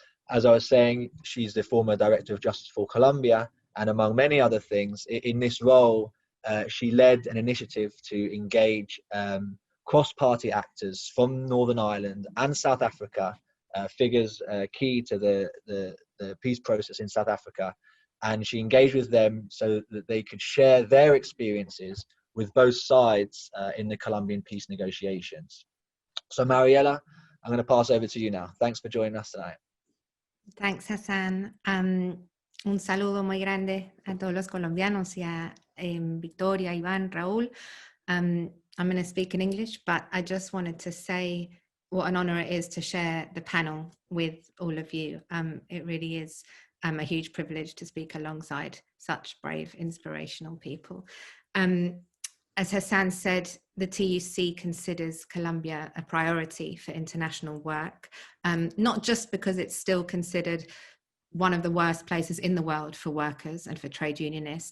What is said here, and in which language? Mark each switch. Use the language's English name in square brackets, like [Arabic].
[English] As I was saying, she's the former Director of Justice for Colombia, and among many other things, in this role, she led an initiative to engage cross-party actors from Northern Ireland and South Africa, figures key to the peace process in South Africa, and she engaged with them so that they could share their experiences with both sides in the Colombian peace negotiations. So Mariela, I'm going to pass over to you now. Thanks for joining us tonight. Thanks, Hassan. [Spanish] Un saludo muy grande a todos los colombianos y a Victoria, Iván, Raul. [English] I'm going to speak in English, but I just wanted to say what an honor it is to share the panel with all of you. It really is a huge privilege to speak alongside such brave, inspirational people. As Hassan said, the TUC considers Colombia a priority for international work, not just because it's still considered one of the worst places in the world for workers and for trade unionists.